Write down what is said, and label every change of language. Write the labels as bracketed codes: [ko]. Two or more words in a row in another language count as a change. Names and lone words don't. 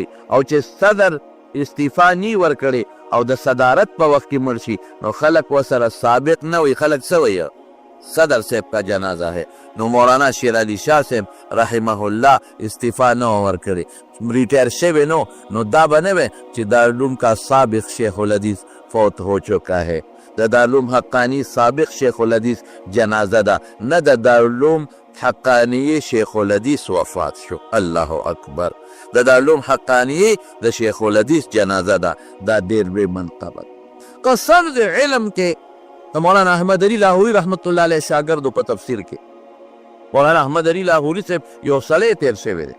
[ps] او چې صدر استعفا نی ورکړي او د صدارت په وخت کې مړ شي نو خلک ورسره سابق نه وایي، خلک څه وایي؟ [ur] صدر صاحب کا جنازه ہے. [ps] نو مولانا شیر علی شاہ صاحب رحمه الله استعفا نه ورکړي، ریٹائر شوی نو دا به نه وي چې [ur] دارالعلوم کا سابق شیخ الحدیث فوت ہو چکا ہے. [ps] د دارالعلوم حقانی سابق شیخ الحدیث جنازه ده، نه د دارالعلوم حقانی شیخ الحدیث وفات شو. [ar] الله اکبر. [ps] د دارالعلوم حقانی د شیخ الحدیث جنازه ده. دا ډېر لوی منقبت. قصر د علم کې د مولانا احمد علی لاهوري رحمت الله علیه شاګردو په تفسیر کې مولانا احمد علی لاهوري صاحب یو سړی تیر شوی دی.